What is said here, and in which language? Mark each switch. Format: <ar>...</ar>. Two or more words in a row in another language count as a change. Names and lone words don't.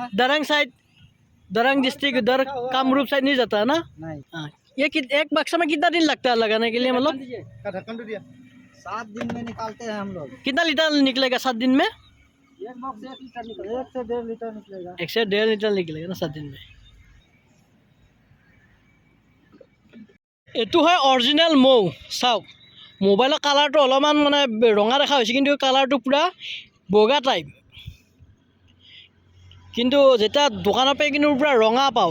<hi>दरंग साइड, दरंग डिस्ट्रिक्ट उधर कामरूप साइड नहीं जाता है ना? नहीं। हाँ, ये एक बक्सा में कितना दिन लगता है लगाने के लिए? मतलब का ढक्कन तो दिया। 7 दिन में निकालते हैं हम लोग। कितना लीटर निकलेगा 7 दिन में? एक बॉक्स 1 लीटर निकलेगा। 1 से 1.5 लीटर निकलेगा। 1 से 1.5 लीटर निकलेगा ना 7 दिन में।</hi> <as>এইটো হয় অৰিজিনেল মৌ। চাওক, মোবাইলৰ কালাৰটো অলপমান মানে ৰঙা দেখা হৈছে, কিন্তু কালাৰটো পূৰা বগা টাইপ। কিন্তু যেতিয়া দোকানৰ পৰা কিন্তু পূৰা ৰঙা পাওঁ।</as>